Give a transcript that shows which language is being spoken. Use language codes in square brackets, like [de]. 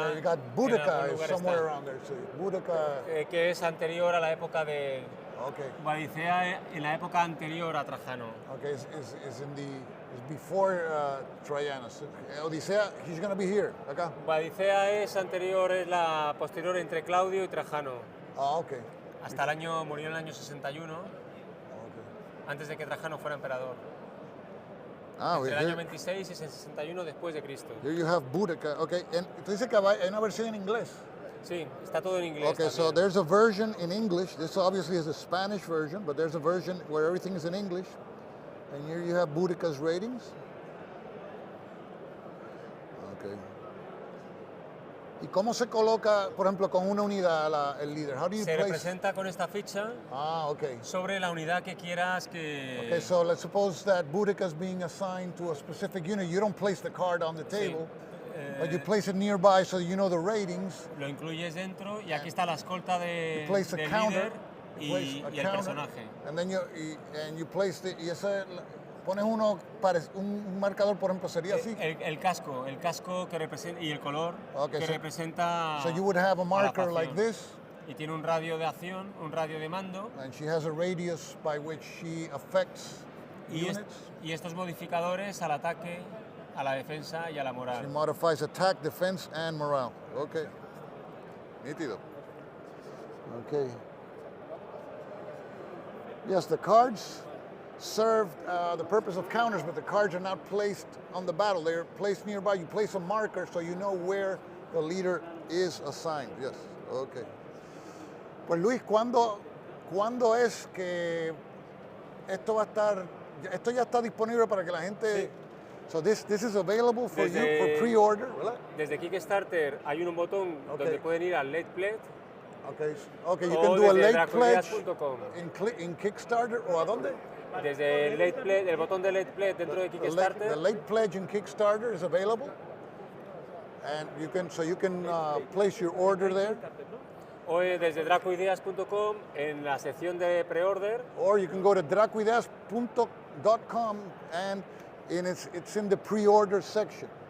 [en] Okay, you got Boudica somewhere around there too. Boudica. [es] Que es anterior a la época de. [en] Okay. [es] Guadicea en la época anterior a Trajano. [en] Okay, is before Trajanus. Odisea, he's going to be here, acá. [es] Guadicea es la posterior entre Claudio y Trajano. [en] Ah, okay. [es] Hasta murió en el año 61, okay, antes de que Trajano fuera emperador. Entre el año 26 y 61 después de Cristo. [en] Here you have Boudica, okay. And [es] tú dices que hay una versión en inglés. Sí, está todo en inglés. [en] Okay, so there's a version in English. This obviously is a Spanish version, but there's a version where everything is in English. And here you have Boudica's ratings. Okay. [es] ¿Y cómo se coloca, por ejemplo, con una unidad el líder? [en] How do you [es] Se [en] place? [es] representa con esta ficha [en] Okay. [es] sobre la unidad que quieras que... [en] Okay, so let's suppose that Boudica is being assigned to a specific unit. You don't place the card on the table, but you place it nearby so you know the ratings. [es] Lo incluyes dentro y aquí está la escolta del [en] Place a counter, [es] líder y el personaje. [en] And then you place [es] y ese pones un marcador, por ejemplo, sería así. El casco que representa y el color que representa. [en] So you would have a marker like this. [es] Y tiene un radio de acción, un radio de mando. [en] And she has a radius by which she affects units. [es] Y estos modificadores al ataque, a la defensa y a la moral. [en] She modifies attack, defense, and morale. Okay. Nítido. Okay. Yes, the cards serve the purpose of counters, but the cards are not placed on the battle. They're placed nearby. You place a marker so you know where the leader is assigned. Yes, okay. [es] Pues Luis, ¿cuándo es que esto va a estar? Esto ya está disponible para que la gente. Sí. [en] So this is available for you for pre-order, ¿verdad? [es] Desde Kickstarter hay un botón donde pueden ir al Late Pledge. [en] Okay, you can do a late pledge in [es] Kickstarter, ¿o a dónde? Desde el botón de Late Pledge dentro de Kickstarter. [en] The late pledge in Kickstarter is available, and you can place your order there. [es] O desde dracoideas.com en la sección de pre-order. [en] Or you can go to dracoideas.com and it's in the pre-order section.